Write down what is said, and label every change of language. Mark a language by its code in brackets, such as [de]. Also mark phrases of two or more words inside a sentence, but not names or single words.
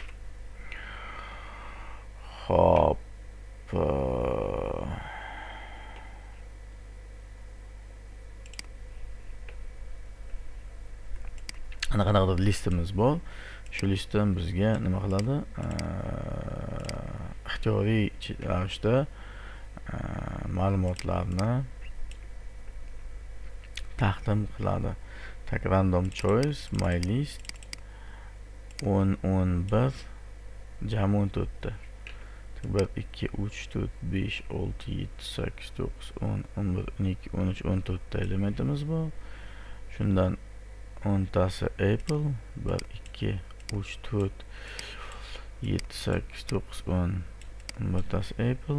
[uz] Hop, qanaqadir listamiz bor. Shu listdan bizga nima qiladi? Ixtiyoriy ravishda ma'lumotlarni taqdim qiladi. Tak, [en] random choice my list 11 [uz] jami 14 ta. 1 2 3 4 5 6 7 8 9 10 11 12 13 14 ta elementimiz bor. Shundan 10 tasi apple, 1 2 3 4 7 8 9 10 11 tasi apple.